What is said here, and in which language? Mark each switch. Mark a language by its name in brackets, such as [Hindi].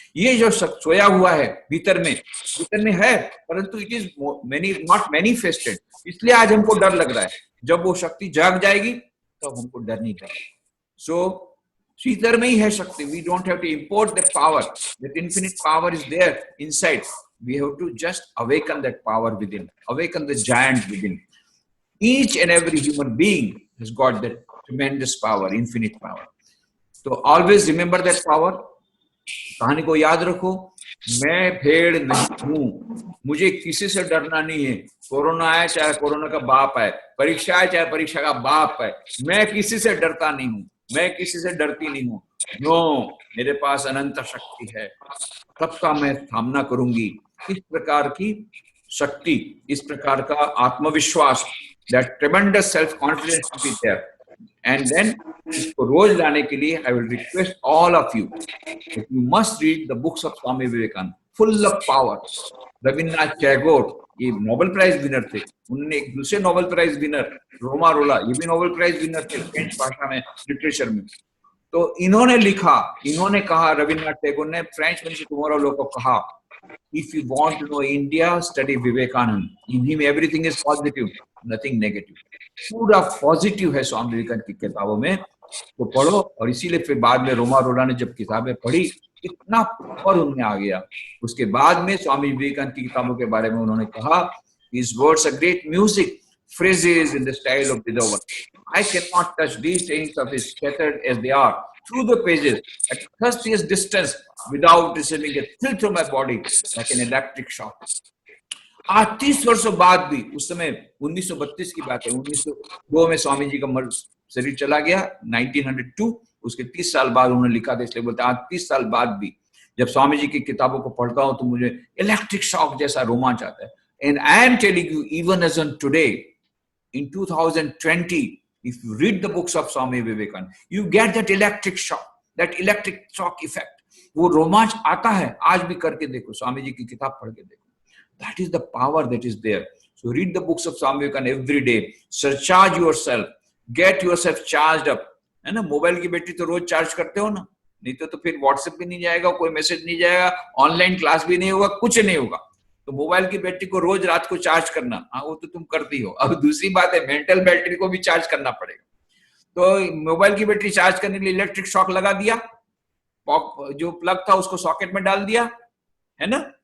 [Hindi] ये जो सोया हुआ है भीतर में है, परंतु [English] it is not manifested, [Hindi] इसलिए आज हमको डर लग रहा है। जब वो शक्ति जाग जाएगी तब हमको डर नहीं लगेगा। सो भीतर में ही है शक्ति। [English] We don't have to import that power, that infinite power is there inside. We have to just awaken that power within, awaken the giant within. Each and every human being has got that tremendous power, infinite power. So always remember that power. [Hindi] कहानी को याद रखो, मैं भेड़ नहीं हूं, मुझे किसी से डरना नहीं है। कोरोना आए चाहे कोरोना का बाप है, परीक्षा आए चाहे परीक्षा का बाप है, मैं किसी से डरता नहीं हूं, मैं किसी से डरती नहीं हूं। नो, मेरे पास अनंत शक्ति है, सबका मैं सामना करूंगी। इस प्रकार की शक्ति, इस प्रकार का आत्मविश्वास, [English] that tremendous self-confidence to be there. And then [Hindi] इसको रोज लाने के लिए [English] I will request all of you that you must read the books of Swami Vivekananda, full of power. [Hindi] Rabindranath Tagore ये नोबेल प्राइज विनर थे, उन्होंने एक दूसरे नोबेल प्राइज विनर रोमा रोला, ये भी नोबेल प्राइज विनर थे फ्रेंच भाषा में, लिटरेचर में। तो इन्होंने लिखा, इन्होंने कहा, रविन्द्रनाथ टैगोर ने फ्रेंच में टुमारो लोग को कहा, [English] if you want to know India, study Vivekananda. In him everything is positive, nothing negative. [Hindi] पूरा पॉजिटिव है स्वामी विवेकानंद की किताबों में, तो पढ़ो। और इसीलिए फिर बाद में रोमा रोला ने जब किताबें पढ़ी, इतना पावर उनमें आ गया। उसके बाद में स्वामी विवेकानंद की किताबों के बारे में उन्होंने कहा, [English] his words are great music, phrases in the style of Beethoven. I cannot touch these things of his scattered as they are through the pages at thirstiest distance without receiving a thrill through my body like an electric shock. [Hindi] आज 30 वर्षों बाद भी, उस समय 1932 की बात है, 1902 में स्वामी जी का शरीर चला गया, 1902, उसके 30 साल बाद उन्होंने लिखा था, इसलिए बोलते हैं आज 30 साल बाद भी जब स्वामी जी की किताबों को पढ़ता हूं तो मुझे इलेक्ट्रिक शॉक जैसा रोमांच आता है। [English] And I am telling you, even as on today, in 2020, if you read the books of Swami Vivekananda, you get that electric shock effect. [Hindi] वो रोमांच आता है, आज भी करके देखो, स्वामी जी की किताब पढ़ के देखो। [English] That is the power that is there. So read the books of Swami Vivekananda every day. Surcharge yourself, get yourself charged up. [Hindi] है ना, मोबाइल की बैटरी तो रोज चार्ज करते हो ना, नहीं तो फिर व्हाट्सएप भी नहीं जाएगा, कोई मैसेज नहीं जाएगा, ऑनलाइन क्लास भी नहीं होगा, कुछ नहीं होगा। तो मोबाइल की बैटरी को रोज रात को चार्ज करना, हाँ वो तो तुम करती हो। अब दूसरी बात है, मेंटल बैटरी को भी चार्ज करना पड़ेगा। तो मोबाइल की बैटरी चार्ज करने के लिए इलेक्ट्रिक शॉक लगा दिया, जो प्लग था उसको सॉकेट में डाल दिया, है ना।